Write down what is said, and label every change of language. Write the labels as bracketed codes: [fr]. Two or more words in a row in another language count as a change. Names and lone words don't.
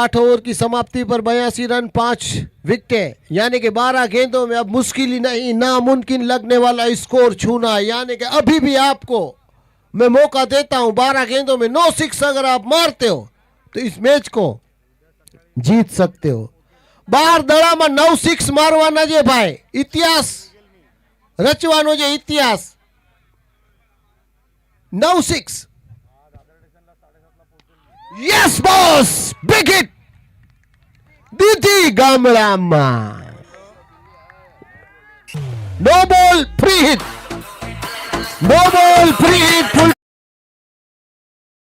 [hi] 8 ओवर की समाप्ति पर 82 रन 5 विकेटें, यानी कि 12 गेंदों में अब मुश्किल ही नहीं, नामुमकिन लगने वाला स्कोर छूना। यानी कि अभी भी आपको मैं मौका देता हूं, 12 गेंदों में 9 6 अगर आप मारते हो तो इस मैच को जीत सकते हो। [gu] 12 દડામાં 9 6 મારવાના જે ભાઈ, ઇતિહાસ રચવાનો જે ઇતિહાસ। [en] 9 6। Yes boss, big hit [gu] દીધી ગામડામાં। [en] No ball, free hit, no ball, free hit, full